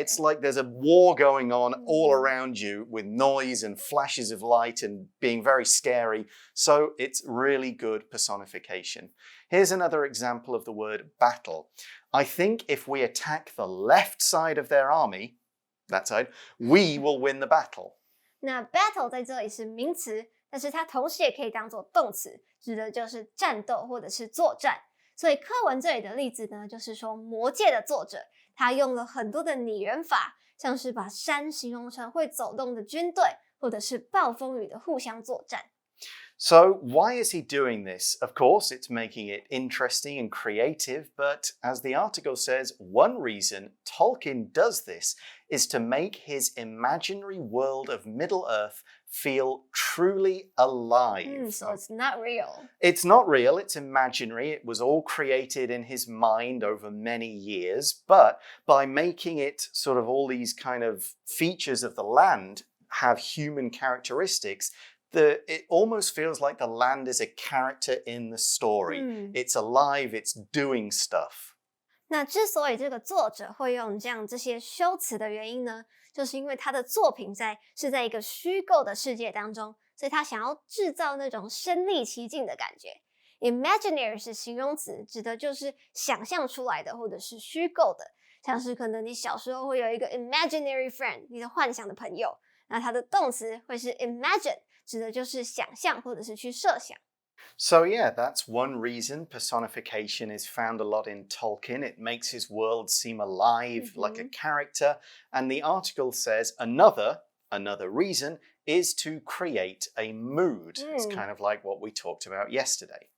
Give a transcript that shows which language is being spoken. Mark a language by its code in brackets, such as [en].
[en] it's like there's a war going on all around you with noise and flashes of light and being very scary. So it's really good personification. Here's another example of the word battle. I think if we attack the left side of their army, that side, we will win the battle. [zh] 那 battle 在这里是名词，但是它同时也可以当作动词，指的就是战斗或者是作战。所以课文这里的例子呢，就是说《魔戒》的作者他用了很多的拟人法，像是把山形容成会走动的军队，或者是暴风雨的互相作战。 [en] So why is he doing this? Of course, it's making it interesting and creative, but as the article says, one reason Tolkien does this is to make his imaginary world of Middle-earth feel truly alive. So it's not real. It's not real, it's imaginary. It was all created in his mind over many years, but by making it sort of all these kind of features of the land have human characteristics, it almost feels like the land is a character in the story. It's alive, it's doing stuff. [zh] 那之所以这个作者会用这些修辞的原因呢，就是因为他的作品是在一个虚构的世界当中，所以他想要制造那种身临其境的感觉。 Imaginary 是形容词，指的就是想象出来的或者是虚构的，像是可能你小时候会有一个 imaginary friend， 你的幻想的朋友，那它的动词会是 imagine， 指的就是想象或者是去设想。 [en] So yeah, that's one reason personification is found a lot in Tolkien. It makes his world seem alive, like a character. And the article says another reason is to create a mood. It's kind of like what we talked about yesterday.